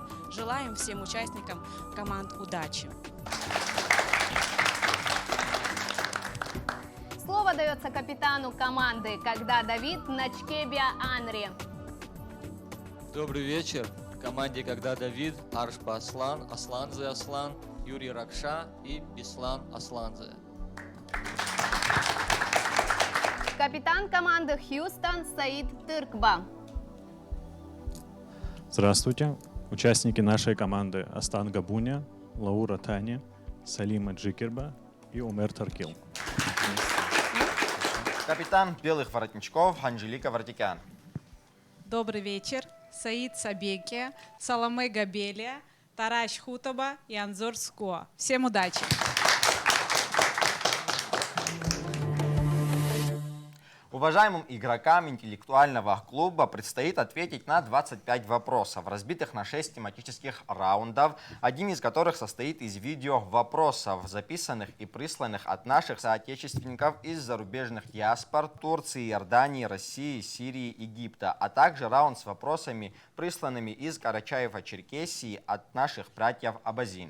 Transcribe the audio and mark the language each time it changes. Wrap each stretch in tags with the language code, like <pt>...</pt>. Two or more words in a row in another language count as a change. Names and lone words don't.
<ru>Желаем всем участникам команд удачи! Слово дается капитану команды «Когда Давид» Начкебия Анри. Добрый вечер! В команде «Когда Давид» Аршпа Аслан, Асланзе Аслан, Юрий Ракша и Беслан Асланзе. Капитан команды «Хьюстон» Саид Тыркба. Здравствуйте. Участники нашей команды Астан Габуня, Лаура Таня, Салима Джикерба и Умер Таркил. Капитан «Белых воротничков» Анжелика Вартикян. Добрый вечер. Саид Сабеке, Саламе Габелия, Тараш Хутаба и Анзор Ско. Всем удачи! Уважаемым игрокам интеллектуального клуба предстоит ответить на 25 вопросов, разбитых на 6 тематических раундов, один из которых состоит из видео-вопросов, записанных и присланных от наших соотечественников из зарубежных диаспор Турции, Иордании, России, Сирии, Египта, а также раунд с вопросами, присланными из Карачаева-Черкесии от наших братьев Абазин.</ru>